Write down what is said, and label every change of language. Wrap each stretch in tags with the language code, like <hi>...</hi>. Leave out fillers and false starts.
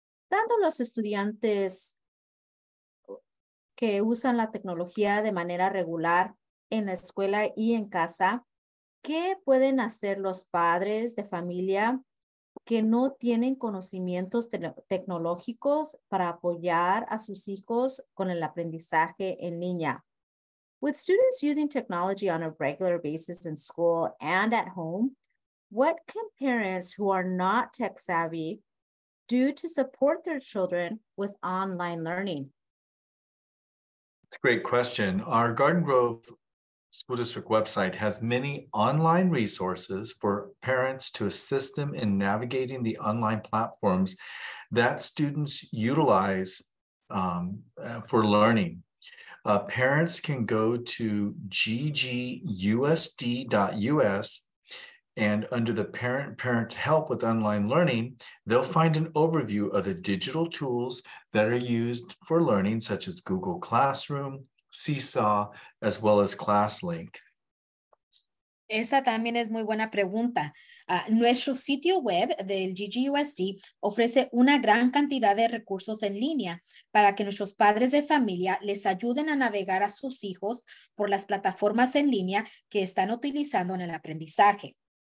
<es>Dando los estudiantes que usan la tecnología de manera regular en la escuela y en casa, ¿qué pueden hacer los padres de familia que no tienen conocimientos tecnológicos para apoyar a sus hijos con el aprendizaje en línea?</es> <en>With students using technology on a regular basis in school and at home, what can parents who are not tech savvy do to support their children with online learning? It's a great question. Our Garden Grove School District website has many online resources for parents to assist them in navigating the online platforms that students utilize for learning. Parents can go to ggusd.us, and under the parent help with online learning, they'll find an overview of the digital tools that are used for learning, such as Google Classroom, Seesaw, as well as ClassLink.</en> <es>Esa también es muy buena pregunta. Nuestro sitio web del GGUSD ofrece una gran cantidad de recursos en línea para que nuestros padres de familia les ayuden a navegar a sus hijos por las plataformas en línea que están utilizando en el aprendizaje.</es>